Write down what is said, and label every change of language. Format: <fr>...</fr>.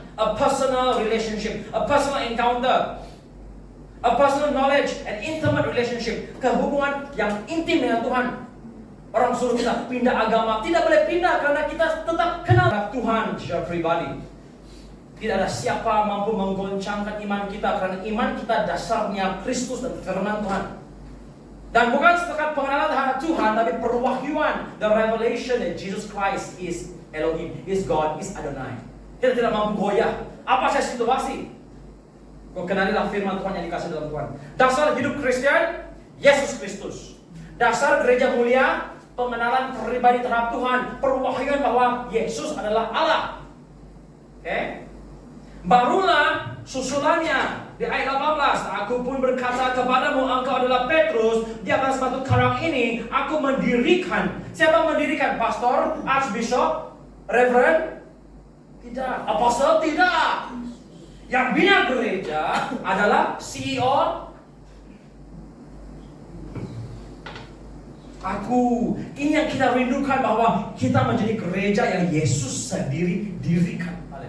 <en>A personal relationship, a personal encounter, a personal knowledge and intimate relationship.</en> <ms>Kehubungan yang intim dengan Tuhan. Orang suruh kita pindah agama, tidak boleh pindah karena kita tetap kenal Tuhan secara pribadi. Tidak ada siapa mampu menggoncangkan iman kita, karena iman kita dasarnya Kristus dan firman Tuhan. Dan bukan setakat pengenalan terhadap Tuhan, tapi perwahyuan,</ms> <en>the revelation that Jesus Christ is Elohim, is God, is Adonai.</en> <ms>Kita tidak mampu goyah. Apa saja situasi, kau kenalilah firman Tuhan yang dikasih dalam Tuhan. Dasar hidup Kristen, Yesus Kristus. Dasar gereja mulia, pengenalan pribadi terhadap Tuhan, perwahyuan bahwa Yesus adalah Allah. Oke? Barulah susulannya di ayat 18, aku pun berkata kepadamu, engkau adalah Petrus, di atas batu karang ini aku mendirikan. Siapa mendirikan?</ms> <en>Pastor, Archbishop, Reverend?</en> <ms>Tidak. Apostle? Tidak. Yang bina gereja adalah CEO. Aku. Ini yang kita rindukan, bahwa kita menjadi gereja yang Yesus sendiri dirikan.</ms>